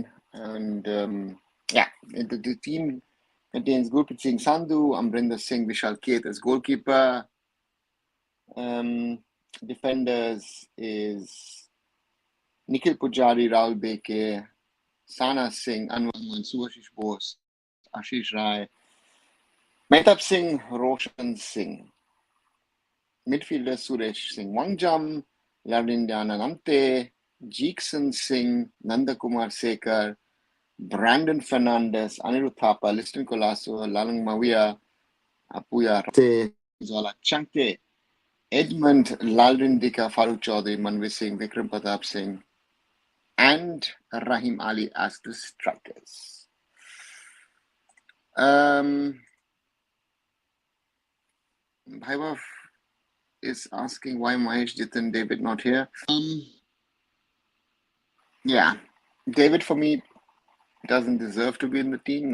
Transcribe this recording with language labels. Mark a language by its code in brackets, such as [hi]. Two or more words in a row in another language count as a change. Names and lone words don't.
[en] And the team contains Gurpreet Singh Sandhu, Amrinder Singh, Vishal Keth as goalkeeper. Defenders is Nikhil Pujari, Rahul Beke, Sana Singh, Anwar Mohan, Subhashish Bose, Ashish Rai, Mehtab Singh, Roshan Singh. Midfielder Suresh Singh Wangjam, Lavrindiana Namte, Jeekson Singh, Nandakumar Sekar, Brandon Fernandez, Anirudh Thapa, Liston Colasso, Lalang Mawia, Apuya Zola Chankte, Edmund Lalrindika, Farooq Chaudhary, Manvir Singh, Vikram Pratap Singh, and Rahim Ali as the strikers. Bhaivav is asking why Mahesh, Jitin, David not here. David for me doesn't deserve to be in the team.